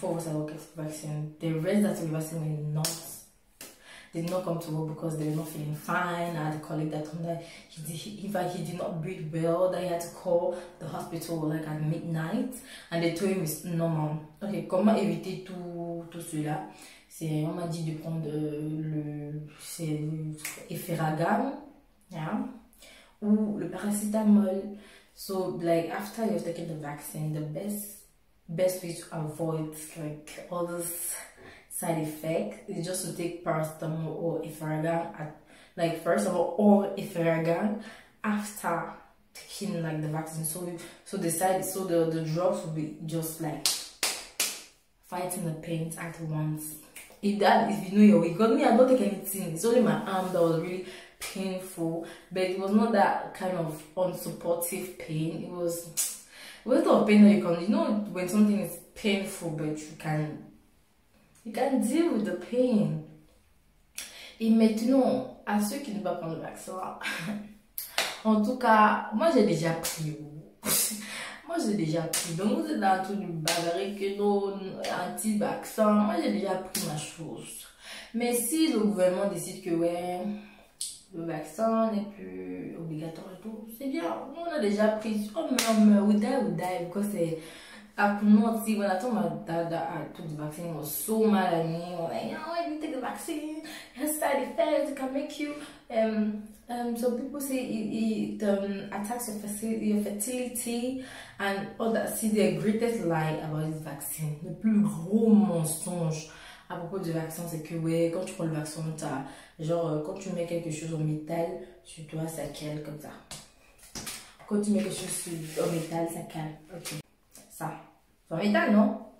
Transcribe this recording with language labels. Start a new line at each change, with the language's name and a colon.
English: 4 of us at work took the vaccine. The rest that took the vaccine did not come to work because they were not feeling fine. I had a colleague that told me that he did not breathe well, that he had to call the hospital like at midnight, and they told him it's normal.
French: Ok, comment éviter tout cela? On m'a dit de prendre le Efferagam, yeah, ou le paracétamol.
English: So like after you've taken the vaccine, the best way to avoid like all those side effects is just to take paracetamol or Efferagam like first of all, or Efferagam after taking like the vaccine. So the drugs will be just like fighting the pain at once. If you know your way, because me, I don't take anything. It's only my arm that was really painful, but it was not that kind of unsupportive pain. It was a pain that you know when something is painful, but you can You can deal with the pain.
French: Et maintenant, à ceux qui ne vont pas prendre le vaccin, en tout cas, moi j'ai déjà pris. Moi j'ai déjà pris. Donc vous êtes dans tout du bagarre que non, anti-vaccin. Moi j'ai déjà pris ma chose. Mais si le gouvernement décide que ouais, le vaccin n'est plus obligatoire et tout, c'est bien. Nous on a déjà pris. Oh mais
English: we die because
French: c'est.
English: I could not see when I told my dad that I took the vaccine, he was so mad at me. He was like, "No, if you take the vaccine, it has side effects, it can make you some people say it attacks your fertility and all that." See, the greatest lie about this vaccine,
French: le plus gros mensonge à propos du vaccin, c'est que ouais, quand tu prends le vaccin, genre quand tu mets quelque chose en métal sur toi, ça cale comme ça. Quand tu mets quelque chose en métal, ça cale. Ok. Ça. C'est en métal, non?